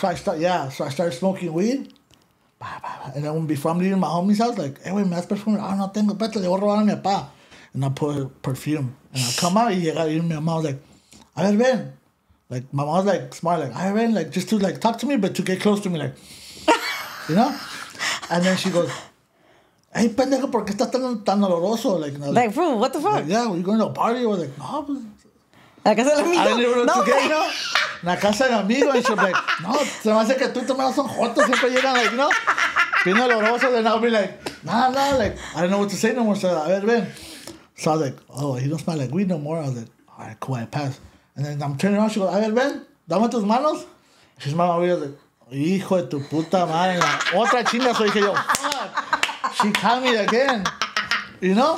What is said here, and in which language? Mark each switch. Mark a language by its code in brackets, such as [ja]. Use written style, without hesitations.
[en] So I started smoking weed. And then before I'm leaving my homie's house, like, hey, wait, [es] me das perfume? Oh, no tengo, espérate, le voy a robar a mi papá. [en] And I put perfume. And I come out, y my mom was like, [es] a ver, ven. [en] Like, my mom was, like, smart, like, a ver, ven, like, just to, like, talk to me, but to get close to me, like, you know? And then she goes, hey, [es] pendejo, ¿por qué estás tan oloroso? [en] Like, bro, what the fuck? Like, yeah, were you going to a party? I was like, no, [es] La casa del amigo. [en] I didn't even know No, to get, you know? [es] La casa del amigo. [en] And she'll be like, [es] no, se me hace que tú y tu hermano son jotos. Siempre llegan, like, you know? Bien olorosos. [en] And I'll be like, nah, like, I don't know what to say no more. So, [es] a ver, ven. [en] So I was like, oh, he don't smell like weed no more. I was like, all right, cool, I passed. And then I'm turning around. She goes, [es] a ver, ven, dame tus manos. [en] She smelled my weed. I was like, [es] hijo de tu puta madre. La otra chinga. [en] So [es] dije yo, [en] fuck. She caught me again. You know?